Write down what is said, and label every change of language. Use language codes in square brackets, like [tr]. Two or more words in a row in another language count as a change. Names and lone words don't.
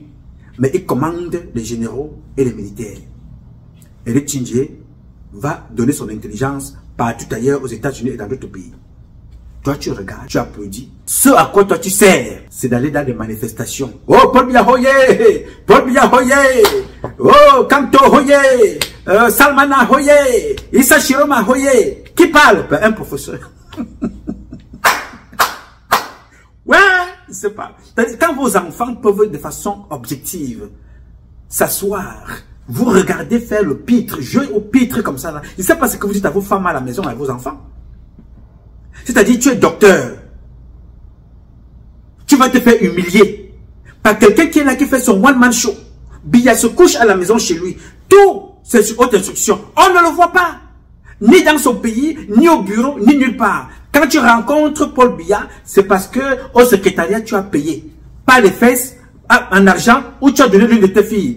[fr] Mais il commande les généraux et les militaires. Eric Tchindjé va donner son intelligence partout ailleurs aux États-Unis et dans d'autres pays. Toi, tu regardes, tu applaudis. Ce à quoi toi tu sers, c'est d'aller dans des manifestations. Oh, Paul Biya Hoye! Paul Biya Hoye! Oh, Kanto Hoye! Salmana Hoye! Issa Chiroma Hoye! Qui parle? Ben, un professeur. Ouais, je sais pas. Quand vos enfants peuvent de façon objective s'asseoir, vous regardez faire le pitre, jouer au pitre comme ça. Là. Je ne sais pas ce que vous dites à vos femmes à la maison, à vos enfants. C'est-à-dire, tu es docteur. Tu vas te faire humilier par quelqu'un qui est là, qui fait son one-man show. Biya se couche à la maison chez lui. Tout, c'est sur haute instruction. On ne le voit pas. Ni dans son pays, ni au bureau, ni nulle part. Quand tu rencontres Paul Biya, c'est parce que au secrétariat, tu as payé. Pas les fesses, en argent, ou tu as donné l'une de tes filles.